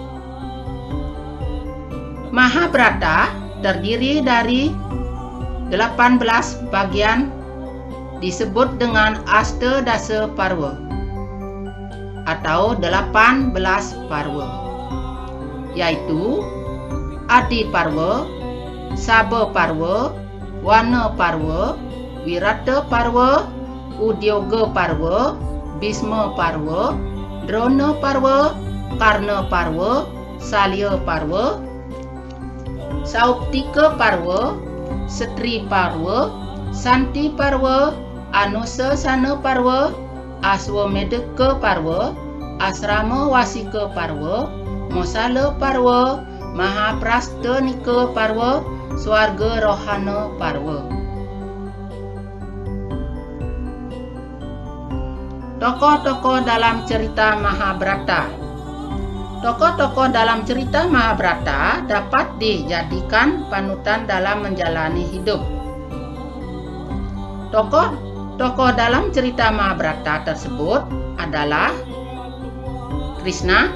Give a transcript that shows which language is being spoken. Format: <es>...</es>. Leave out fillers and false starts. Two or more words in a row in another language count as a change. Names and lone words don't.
<id>Mahabharata terdiri dari 18 bagian disebut dengan Astadasa Parva atau 18 parva, yaitu Adi Parva, Saba Parva, Wana Parva, Wirata Parva, Udyoga Parva, Bhisma Parva, Drona Parva, Karna Parva, Salya Parva, Sauptika Parva, Setri Parva, Santi Parva, Anusasana Parva, Aswamedaka Parva, Asrama Wasika Parva, Mosala Parva, Mahaprastanika Parva, Swarga Rohana Parva. Tokoh-tokoh dalam cerita Mahabharata. Tokoh-tokoh dalam cerita Mahabharata dapat dijadikan panutan dalam menjalani hidup. Tokoh-tokoh dalam cerita Mahabharata tersebut adalah Krishna.</id>